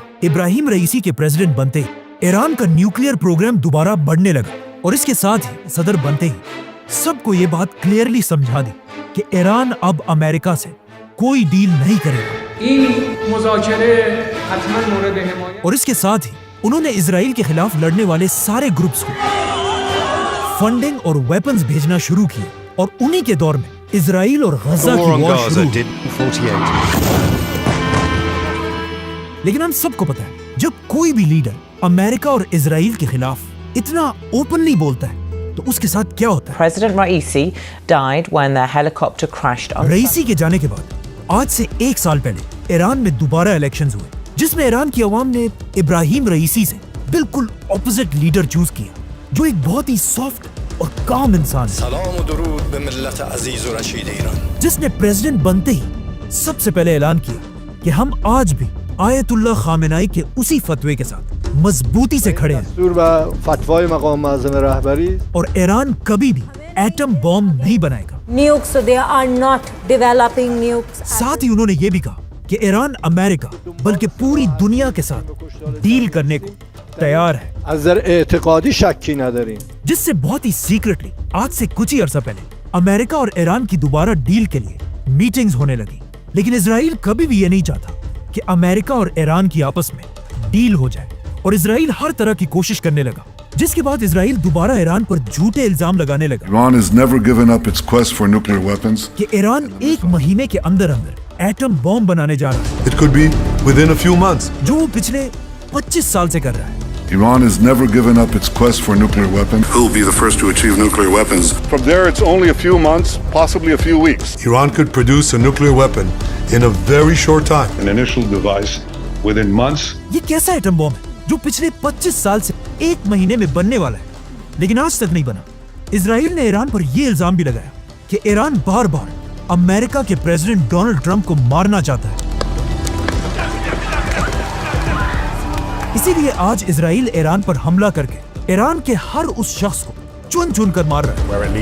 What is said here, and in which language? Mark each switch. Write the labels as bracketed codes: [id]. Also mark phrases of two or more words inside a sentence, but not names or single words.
[ur] ابراہیم رئیسی کے پریزیڈنٹ بنتے ہی ایران کا [en] nuclear program [ur] دوبارہ بڑھنے لگا، اور اس کے ساتھ ہی صدر بنتے ہی سب کو یہ بات کلیئرلی سمجھا دی کہ ایران اب امریکہ سے کوئی ڈیل نہیں کرے گا، اور اس کے ساتھ ہی انہوں نے اسرائیل کے خلاف لڑنے والے سارے گروپس کو فنڈنگ اور ویپنز بھیجنا شروع کیے، اور انہی کے دور میں اسرائیل اور غزہ کی وار شروع ہوئی۔ لیکن ہم سب کو پتا ہے جب کوئی بھی لیڈر امریکہ اور اسرائیل کے خلاف اتنا اوپنلی بولتا ہے تو اس کے ساتھ کیا ہوتا ہے۔ [en] President Raisi died when their helicopter crashed on [ur] رئیسی کے جانے کے بعد آج سے 1 سال پہلے ایران میں دوبارہ الیکشنز ہوئے، جس میں ایران کی عوام نے ابراہیم رئیسی سے بالکل [en] opposite leader choose [ur] کیا، جو ایک بہت ہی سافٹ اور کام انسان ہے، [fa] سلام و درود به ملت عزیز و رشید ایران، [ur] جس نے پریزیڈنٹ بنتے ہی سب سے پہلے اعلان کیا کہ ہم آج بھی آیت اللہ خامنائی کے اسی فتوے کے ساتھ مضبوطی سے کھڑے ہیں، [fa] دستور و فتوای مقام معظم رهبری، [ur] اور ایران کبھی بھی ایٹم بم نہیں بنائے گا۔ [en] Nukes, they are not developing nukes. [ur] ساتھ ہی انہوں نے یہ بھی کہا کہ ایران امریکہ بلکہ پوری دنیا کے ساتھ ڈیل کرنے کو تیار ہے، [fa] از نظر اعتقادی شکی نداریم، [ur] جس سے بہت ہی سیکرٹلی آج سے کچھ ہی عرصہ پہلے امریکہ اور ایران کی دوبارہ ڈیل کے لیے میٹنگز ہونے لگی۔ لیکن اسرائیل کبھی بھی یہ نہیں چاہتا کہ امریکہ اور ایران کی آپس میں ڈیل ہو جائے، اور اسرائیل ہر طرح کی کوشش کرنے لگا، جس کے بعد اسرائیل دوبارہ ایران پر جھوٹے الزام لگانے لگا [en] Iran has never given up its quest for nuclear weapons. [ur] کہ ایران 1 مہینے کے اندر ایٹم بم بنانے جا رہا ہے، [en] It could be within a few months. [ur] جو وہ پچھلے 25 سال سے کر رہا ہے۔ [en] Iran has never given up its quest for nuclear weapons. Who will be the first to achieve nuclear weapons? From there, it's only a few months, possibly a few weeks. Iran could produce a nuclear weapon in a very short time. an initial device within months. [ur] یہ کیسا ایٹم بم ہے جو پچھلے 25 سال سے 1 مہینے میں بننے والا ہے، لیکن آج تک نہیں بنا؟ اسرائیل نے ایران پر یہ الزام بھی لگایا کہ ایران بار بار امریکہ کے پریزیڈنٹ ڈونلڈ ٹرمپ کو مارنا چاہتا ہے۔ اسی لیے آج اسرائیل ایران پر حملہ کر کے ایران کے ہر اس شخص کو چن چن کر مار رہا